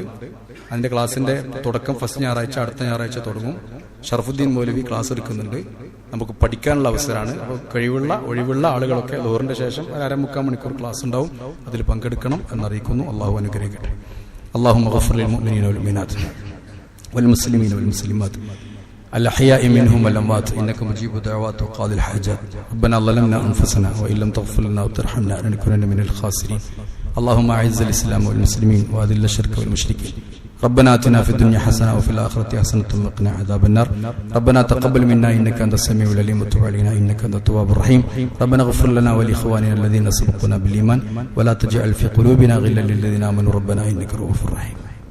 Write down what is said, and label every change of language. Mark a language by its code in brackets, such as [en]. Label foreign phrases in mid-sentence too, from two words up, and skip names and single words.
[ml] അതിന്റെ ക്ലാസിന്റെ തുടക്കം ഫസ്റ്റ് ഞായറാഴ്ച, അടുത്ത ഞായറാഴ്ച തുടങ്ങും. ഷറഫുദ്ദീൻ മൗലവി ക്ലാസ് എടുക്കുന്നുണ്ട്. നമുക്ക് പഠിക്കാനുള്ള അവസരമാണ്. അപ്പോൾ ഒഴിവുള്ള ആളുകളൊക്കെ ലോറിന്റെ ശേഷം 1.25 മണിക്കൂർ ക്ലാസ് ഉണ്ടാവും. അതിൽ പങ്കെടുക്കണം എന്നറിയിക്കുന്നു. അള്ളാഹു അനുഗ്രഹിക്കട്ടെ. [ar] اللهم اغفر للمؤمنين والمؤمنات والمسلمين والمسلمات الأحياء منهم والأموات إنك مجيب الدعوات وقاضي الحاجات ربنا ظلمنا أنفسنا وإن لم تغفر لنا وترحمنا لنكونن من الخاسرين اللهم أعز الإسلام والمسلمين وأذل الشرك والمشركين ربنا آتنا في الدنيا حسنة وفي الآخرة حسنة وقنا عذاب النار ربنا تقبل منا إنك أنت السميع العليم وتب علينا إنك أنت التواب الرحيم ربنا اغفر لنا ولإخواننا الذين سبقونا بالإيمان ولا تجعل في قلوبنا غلا للذين آمنوا ربنا إنك رؤوف رحيم.